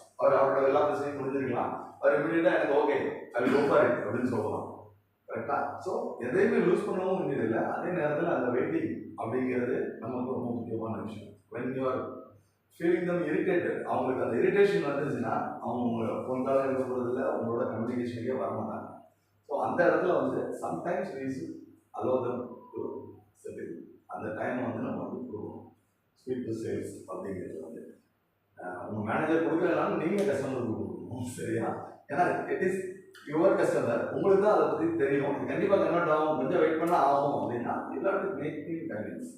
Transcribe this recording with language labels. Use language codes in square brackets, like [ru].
[ta] அவரோட எல்லா பிரச்சனையும் முடிஞ்சிருக்கலாம். அவர் இமீடியட்டாக எனக்கு ஓகே அது கோ ஃபார் இட் அப்படின்னு சொல்லலாம். கரெக்டாக? ஸோ எதையுமே லூஸ் பண்ணவும் வேண்டியதில்லை. அதே நேரத்தில் அந்த வெயிட்டிங் அப்படிங்கிறது நமக்கு ரொம்ப முக்கியமான விஷயம். [en] when you are feeling them irritated, [ta] அவங்களுக்கு அந்த இரிட்டேஷன் வந்துருச்சுன்னா அவங்க உங்களை ஃபோன் காலாக இருக்க போகிறதில்ல, அவங்களோட கம்யூனிகேஷனுக்கே வரமாட்டாங்க. ஸோ [en] so [ta] அந்த இடத்துல வந்து [en] Sometimes we should allow them to settle. [ta] அந்த டைம் வந்து நம்ம வந்து கொடுக்கணும். ஸ்பீட் டு சேல்ஸ் அப்படிங்கிறது வந்து உங்கள் மேனேஜர் கொடுக்கலனாலும் நீங்கள் கஸ்டமருக்கு கொடுக்கணும். சரியா? ஏன்னா [en] it is your customer, [ta] உங்களுக்கு தான் அதை பற்றி தெரியும். கண்டிப்பாக கன்வெர்ட் ஆகும், கொஞ்சம் வெயிட் பண்ணால் ஆகும் அப்படின்னா எல்லாத்துக்கும் மேக்கிங் கன்வின்ஸ்.